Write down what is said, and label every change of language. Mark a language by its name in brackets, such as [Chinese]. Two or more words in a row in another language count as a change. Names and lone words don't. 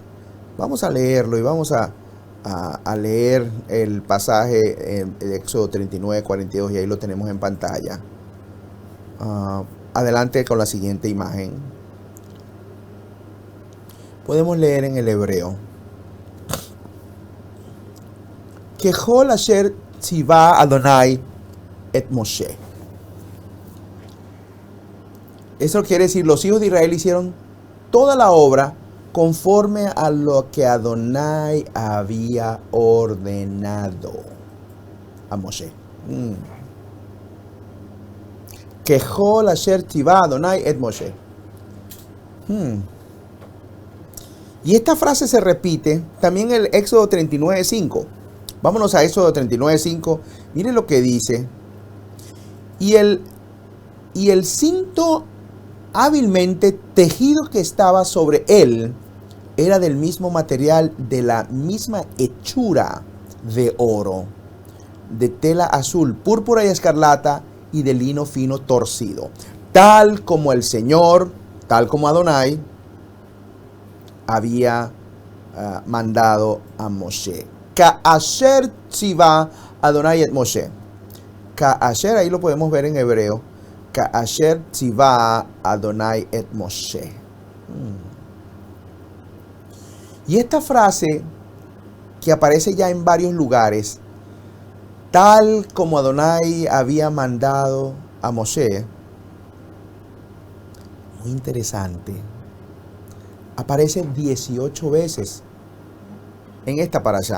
[Spanish] Vamos a leerlo y vamos a leer el pasaje de Éxodo 39, 42, y ahí lo tenemos en pantalla. Adelante con la siguiente imagen. Podemos leer en el hebreo. [Hebrew] ככל אשר צוה אדוני את משה. [Spanish] Eso quiere decir, los hijos de Israel hicieron toda la obra conforme a lo que Adonai había ordenado a Moshe. [Hebrew] ככל אשר צוה אדוני את משה. [Spanish] Y esta frase se repite también en el Éxodo 39:5. Vámonos a Éxodo 39:5. Miren lo que dice. Y el cinto hábilmente tejido que estaba sobre él era del mismo material, de la misma hechura de oro, de tela azul, púrpura y escarlata y de lino fino torcido, tal como el Señor, tal como Adonai había mandado a Moshe. [Hebrew] כאשר צוה אדוני את משה. [Spanish] Ka'asher, ahí lo podemos ver en hebreo. [Hebrew] כאשר צוה אדוני את משה. [Spanish] Y esta frase, que aparece ya en varios lugares, tal como Adonai había mandado a Moshe, muy interesante, aparece 18 veces en esta parashá.